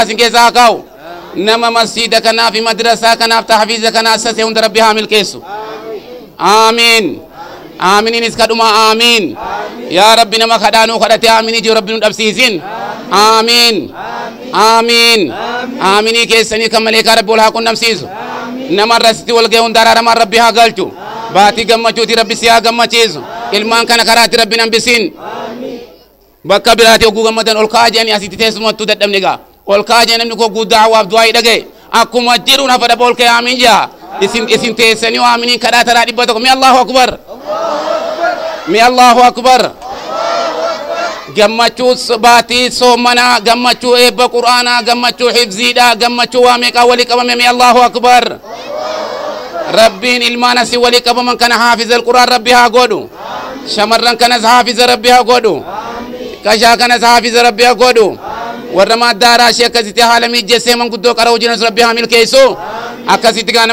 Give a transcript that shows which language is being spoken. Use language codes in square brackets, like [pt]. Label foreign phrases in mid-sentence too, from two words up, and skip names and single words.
[om] sin keessaa haa kaa'u nama masjiida kanaaf madrasaa kanaaf tahfiiza kana assase hunda rabbi haa milkeessu aamiin aaminiinis kadhuma aamiin [ar] يا رب [om] nama kadhaanuu kadhate aaminii jiru rabbi nu dhabsiisin aamiin aamiin aaminii keessanii kan maleekaa rabbi wal haa qunnamsiisu nama rasitti wal ga'uun daraaramaan rabbi haa galchu baatii gammachuuti rabbi si haa gammachiisu ilmaan kana karaatti rabbi hambisiin bakka biraati oguu gammadan ol ka'aa jedhanii asitti teessumattuu dadhabne gaa ol ka'aa jedhanii namni koo guddaa hawaaf du'aa dhagaye akkuma jiruun hafa dhaba ol ka'ee aamiin jaa isin teessanii aaminiin kadhaa taraa 100 mi [ar] الله أكبر [om] mi [ar] الله أكبر [om] gammachuu baatii soomanaa gammachuu eebba qur'aanaa gammachuu hifziidhaa gammachuu waa meeqaa walii qabame mi [ar] الله أكبر [om] rabbiin ilmaan asii walii qabaman kana [ar] حافظ القرآن [om] rabbi haa godhu shamarran kanas haafiza rabbi haa godhu kashaa kanas haafiza rabbi haa godhu warra maaddaaraa ishee akkasitti haala miijjessee manguddoo qara'uu jiranis rabbi haa milkeessu akkasitti gaa